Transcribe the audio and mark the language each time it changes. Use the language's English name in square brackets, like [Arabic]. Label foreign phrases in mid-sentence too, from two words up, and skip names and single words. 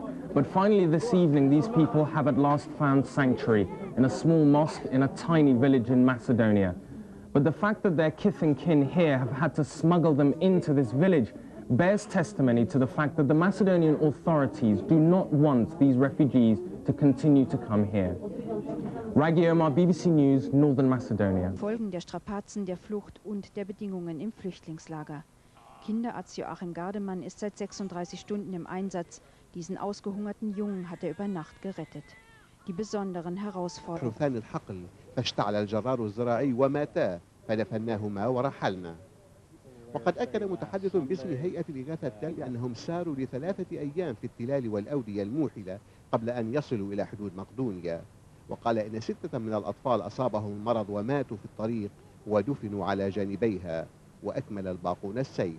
[English] But finally this evening, these people have at last found sanctuary in a small mosque in a tiny village in Macedonia. But the fact that their kith and kin here have had to smuggle them into this village bears testimony to the fact that the Macedonian authorities do not want these refugees to continue to come here. Ragi Omar, BBC News, Northern Macedonia. [German] Folgen der Strapazen der Flucht und der Bedingungen im Flüchtlingslager. Kinderarzt Joachim Gardemann ist seit 36 Stunden im Einsatz. Diesen ausgehungerten Jungen hat er über Nacht gerettet. Die besonderen Herausforderungen. [Arabic] وقد أكد متحدث باسم هيئة الإغاثة التالية أنهم ساروا ل3 أيام في التلال والأودية الموحلة قبل أن يصلوا إلى حدود مقدونيا. وقال إن 6 من الأطفال أصابهم المرض وماتوا في الطريق ودفنوا على جانبيها، وأكمل الباقون السير.